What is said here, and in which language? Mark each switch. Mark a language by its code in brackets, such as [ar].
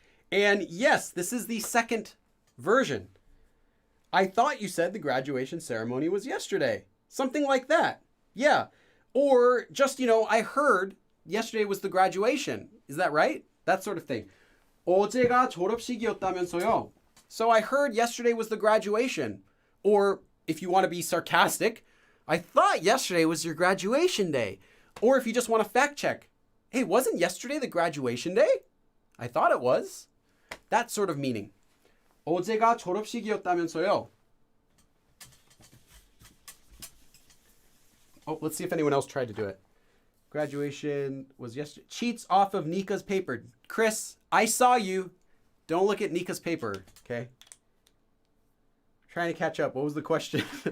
[en] And yes, this is the second version. I thought you said the graduation ceremony was yesterday. Something like that. Yeah. Or just, I heard yesterday was the graduation. Is that right? That sort of thing. [ko] 어제가 졸업식이었다면서요. [en] So I heard yesterday was the graduation. Or if you want to be sarcastic, I thought yesterday was your graduation day. Or if you just want to fact check, hey, wasn't yesterday the graduation day? I thought it was. That sort of meaning. [ko] 어제가 졸업식이었다면서요. [en] Oh, let's see if anyone else tried to do it. Graduation was yesterday. Cheats off of Nika's paper. Chris, I saw you. Don't look at Nika's paper, okay? Trying to catch up. What was the question?